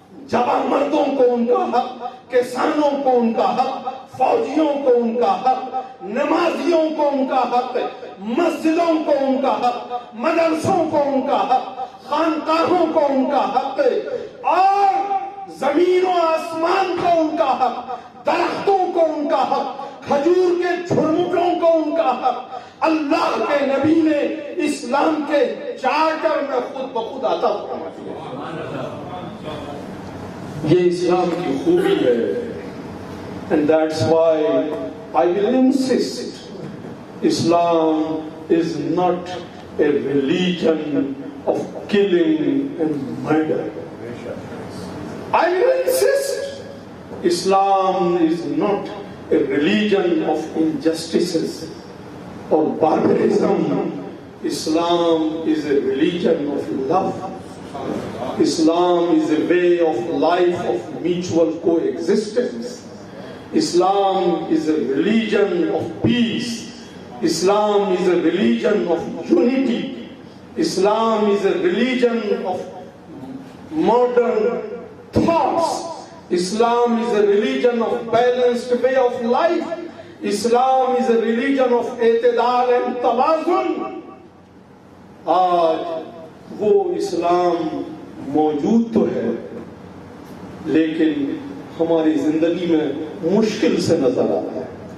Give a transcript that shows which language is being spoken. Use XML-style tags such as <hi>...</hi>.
<ur>جوان مردوں کو ان کا حق، کسانوں کو ان کا حق، فوجیوں کو ان کا حق، نمازیوں کو ان کا حق، مسجدوں کو ان کا حق، مدرسوں کو ان کا حق، خانقاہوں کو ان کا حق، اور زمین و آسمان کو ان کا حق، درختوں کو ان کا حق، کھجور کے جھرمٹوں کو ان کا حق۔ اللہ کے نبی نے اس اسلام کے چارٹر میں خود بخود عطا فرما دیا۔ یہ اسلام کی خوبی ہے،</ur> <en>and that's why I will insist Islam is not a religion of killing and murder. I will insist Islam is not a religion of injustices or barbarism. Islam is a religion of love. Islam is a way of life of mutual coexistence. Islam is a religion of peace. Islam is a religion of unity. Islam is a religion of modern thoughts. Islam is a religion of balanced way of life. Islam is a religion of اعتدال and توازن.</en> <ur>آج وہ اسلام موجود تو ہے لیکن ہماری زندگی میں مشکل سے نظر آتا ہے۔</ur>